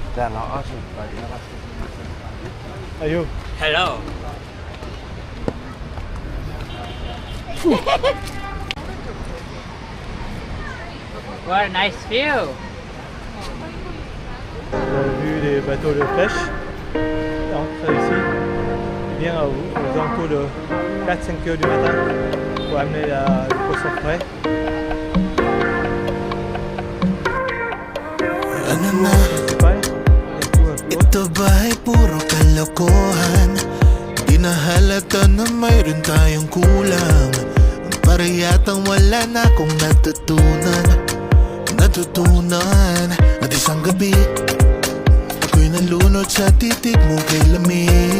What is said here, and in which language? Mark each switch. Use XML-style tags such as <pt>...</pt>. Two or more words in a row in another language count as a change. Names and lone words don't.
<en>Ayo. Hello. What a nice view.</en> <fr>On a vu les bateaux de pêche. Entre ici, bien aux alentours de 4-5 heures du matin pour amener le poisson frais.</fr> <tl>Ano na? Ito ba ay puro kalokohan? Di na halata na mayroon tayong kulang. Para yatang wala na akong natutunan at isang gabi ako'y nalunod sa titig mo kay lamig.</tl>